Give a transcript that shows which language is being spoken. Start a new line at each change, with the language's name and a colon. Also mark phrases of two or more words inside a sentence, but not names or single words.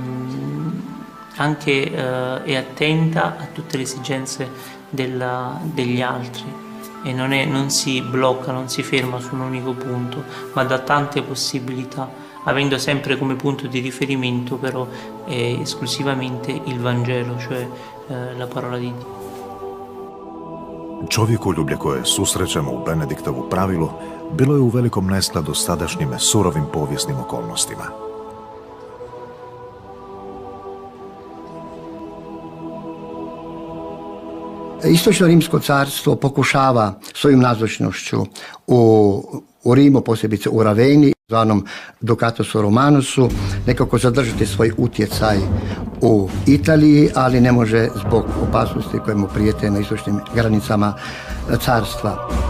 Italian: anche è attenta a tutte le esigenze degli altri, e non si blocca, non si ferma su un unico punto, ma dà tante possibilità, avendo sempre come punto di riferimento però esclusivamente il Vangelo, cioè la parola di Dio.
Croatian: Čovjekoljublje koje susrećemo u Benediktovu pravilu bilo je u velikom neskladu s tadašnjim surovim povijesnim okolnostima. Istočno Rimsko carstvo pokušava svojim nazočnošću u Rimu, posebice u Raveni, zvanom Ducatusu Romanusu, nekako zadržati svoj utjecaj u Italiji, ali ne može zbog opasnosti koje mu prijete na istočnim granicama carstva.